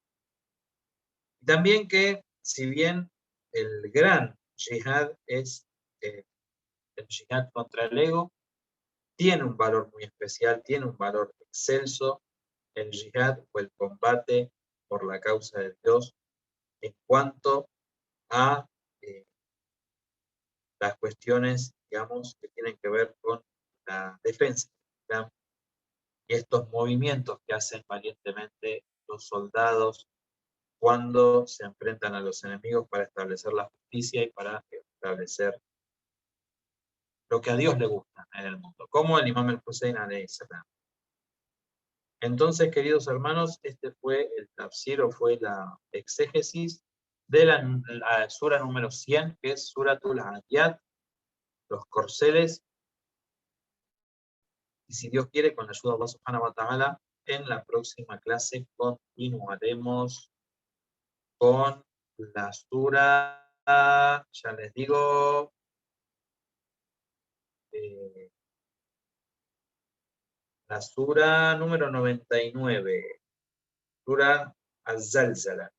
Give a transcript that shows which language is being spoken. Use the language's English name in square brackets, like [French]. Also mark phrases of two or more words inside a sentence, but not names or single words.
[Spanish] Y también que, si bien el gran yihad es jihad contra el ego, tiene un valor muy especial, tiene un valor excelso, el jihad o el combate por la causa de Dios en cuanto a las cuestiones, digamos, que tienen que ver con la defensa, ¿verdad? Y estos movimientos que hacen valientemente los soldados cuando se enfrentan a los enemigos para establecer la justicia y para establecer lo que a Dios le gusta en el mundo, como el Imam al-Hussein [Arabic] عليه السلام. [Spanish] Entonces, queridos hermanos, este fue el tafsir o fue la exégesis de la sura número 100, que es Suratul Adiyat, los corceles. Y si Dios quiere, con la ayuda de [Arabic] الله سبحانه وتعالى, [Spanish] en la próxima clase continuaremos con la sura, ya les digo, la sura número 99, sura Az-Zalzala.